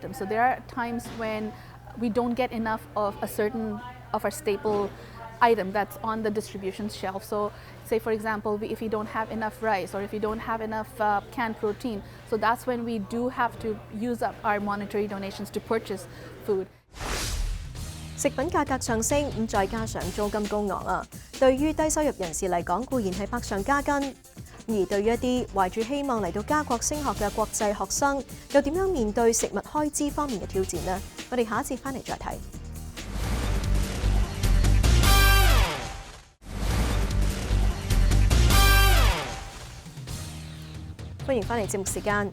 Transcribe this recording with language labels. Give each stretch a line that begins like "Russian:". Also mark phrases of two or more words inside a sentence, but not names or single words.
English: So there are times when we don't get enough of our staple item that's on the distribution shelf. So say for example, if you don't have enough rice or if you don't have enough canned protein, so that's when we do have to use up our monetary donations to purchase food.
Cantonese: 食品價格上升，咁再加上租金高昂啊，對於低收入人士嚟講固然係百上加斤。而對於一啲懷住希望嚟到加國升學嘅國際學生，又點樣面對食物開支方面嘅挑戰呢？我哋下一節翻嚟再睇。歡迎翻嚟節目時間。